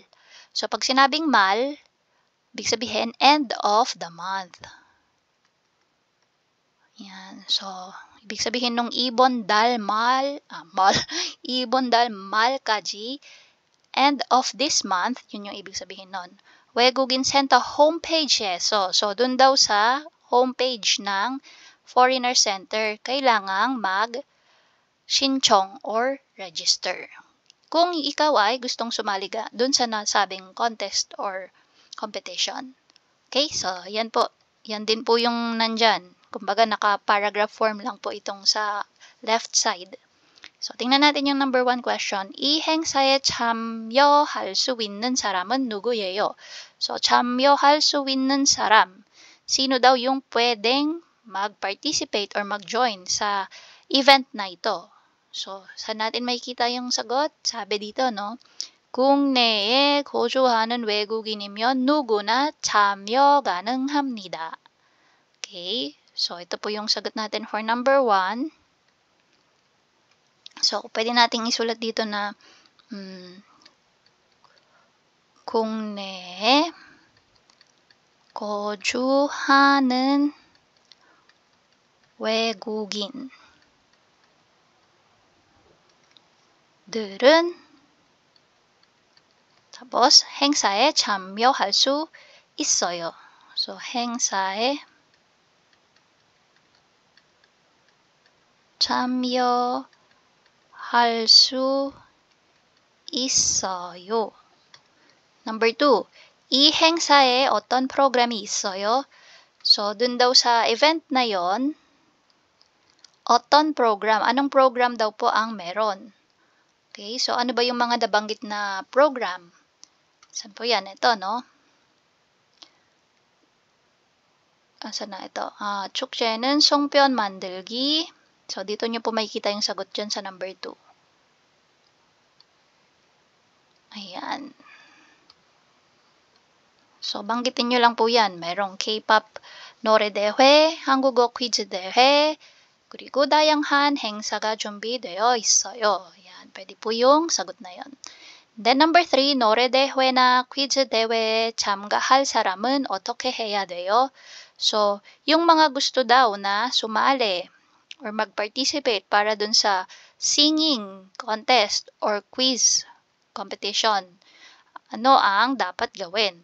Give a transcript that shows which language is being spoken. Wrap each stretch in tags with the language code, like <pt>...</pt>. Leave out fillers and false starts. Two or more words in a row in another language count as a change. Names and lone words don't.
<tl>So, pag sinabing 말, ibig sabihin</tl> <en>end of the month.</en> <tl>Yan. So, ibig sabihin nung ibon dal mal까지,</tl> <en>end of this month,</en> <tl>yun yung ibig sabihin nun.</tl> <ko>외국인 센터 homepage.</ko> <tl>So dun daw sa homepage ng Foreigner Center, kailangang 신청 or register. Kung ikaw ay gustong sumali ka dun sa nasabing</tl> <en>contest or competition.</en> <tl>Okay, so yan po. Yan din po yung nandyan. Kumbaga naka-paragraph form lang po itong sa left side. So tingnan natin yung number 1 question.</tl> <ko>이 행사에 참여할 수 있는 사람은 누구예요? So 참여할 수 있는 사람.</ko> <tl>Sino daw yung pwedeng mag-participate or mag-join sa event na ito? So, saan natin makikita yung sagot? Sabi dito, no?</tl> <ko>국내에 거주하는 외국인이면 누구나 참여 가능합니다. Okay?</ko> <tl>So, ito po yung sagot natin for number 1. So, pwede nating isulat dito na</tl> <ko>국내에 거주하는 외국인 들은</ko> <tl>tapos</tl> <ko>행사에 참여할 수 있어요. So 행사에 참여할 수 있어요. Number 2, 이 행사에 어떤 프로그램이 있어요?</ko> <tl>So dun daw sa event na yon, 어떤 program, anong program daw po ang meron? Okay, so ano ba yung mga nabanggit na program? Saan po yan? Ito, no? Saan na ito?</tl> <ko>축제는 송편 만들기.</ko> <tl>So, dito nyo po makikita yung sagot dyan sa number 2. Ayan. So, banggitin nyo lang po yan.</tl> <ko>Merong K-pop 노래대회, 한국어 퀴즈 대회, 그리고 다양한 행사가 준비되어 있어요.</ko> <tl>Ayan, pwede po yung sagot na yon.</tl> <en>Then number 3,</en> <ko>노래대회나 퀴즈 대회에 참가할 사람은 어떻게 해야 돼요?</ko> <tl>So, yung mga gusto daw na sumali or mag-participate para dun sa</tl> <en>singing contest or quiz competition,</en> <tl>ano ang dapat gawin?</tl>